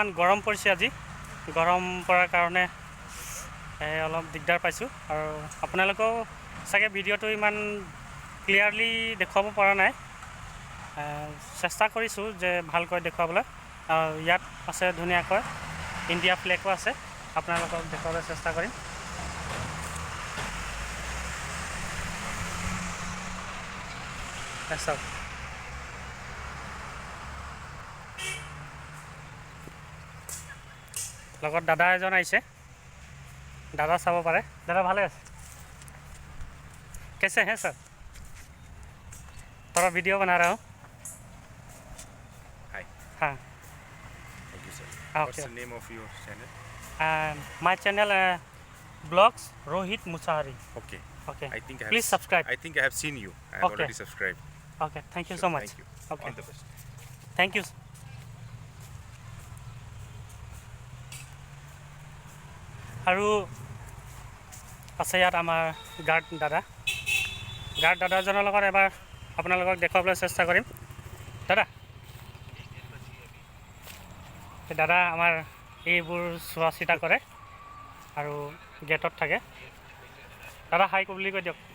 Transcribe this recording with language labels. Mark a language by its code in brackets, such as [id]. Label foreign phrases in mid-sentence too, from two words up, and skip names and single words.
[as] গৰম পৰিছে আজি গৰম পৰাৰ কাৰণে অলপ দিগদাৰ পাইছোঁ আৰু আপোনালোকেও চাগে ভিডিঅ'টো ইমান ক্লিয়াৰলি দেখুৱাব পৰা নাই চেষ্টা কৰিছোঁ যে ভালকৈ দেখুৱাবলৈ ইয়াত আছে ধুনীয়াকৈ ইণ্ডিয়া ফ্লেগো আছে আপোনালোকক দেখুৱাবলৈ চেষ্টা কৰিম চাওক লগত দাদা এজন আহিছে [hi] दादा सब पारे दादा भाले कैसे हैं सर थोड़ा वीडियो बना रहा हूँ [en] Hi. [hi] हाँ [en] Thank you, sir. Okay. What's the name of your channel? my channel blogs Rohit Musahari Okay. okay I think I have please subscribe I think I have seen you. I have Okay. already subscribed. okay thank you Sure, so much Thank you. okay All the best. thank you [as] আৰু আছে ইয়াত আমাৰ গাৰ্ড দাদাজনৰ লগত এবাৰ আপোনালোকক দেখুৱাবলৈ চেষ্টা কৰিম দাদা দাদা আমাৰ এইবোৰ চোৱা চিতা কৰে আৰু গেটত থাকে দাদা হাই বুলি কৈ দিয়ক